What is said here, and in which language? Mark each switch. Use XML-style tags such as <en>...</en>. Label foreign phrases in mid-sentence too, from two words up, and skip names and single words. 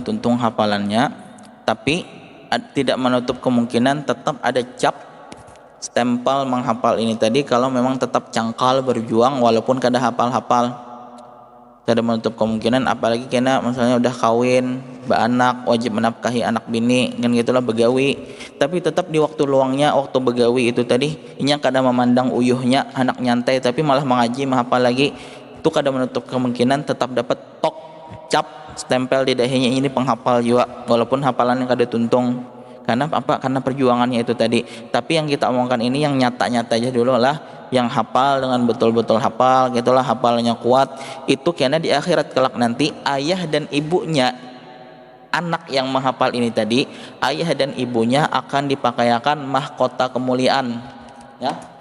<bjn>tuntung hafalannya, tapi tidak menutup kemungkinan tetap ada cap stempel menghafal ini tadi kalau memang tetap cangkal berjuang walaupun kada hafal-hafal. Tidak menutup kemungkinan, apalagi kena misalnya udah kawin, beranak, wajib menafkahi anak bini, kan gitulah begawi. Tapi tetap di waktu luangnya, waktu begawi itu tadi, inya kadang memandang uyuhnya anak nyantai, tapi malah mengaji, menghafal lagi. Itu kadang menutup kemungkinan tetap dapat tok, cap, stempel di dahinya ini penghafal juga, walaupun hafalannya kada tuntung. Karena apa? Karena perjuangannya itu tadi. Tapi yang kita omongkan ini yang nyata-nyata aja dulu lah. Yang hafal dengan betul-betul hafal, gitulah hafalnya kuat, itu karena di akhirat kelak nanti ayah dan ibunya anak yang menghafal ini tadi, ayah dan ibunya akan dipakaikan mahkota kemuliaan, ya.</bjn>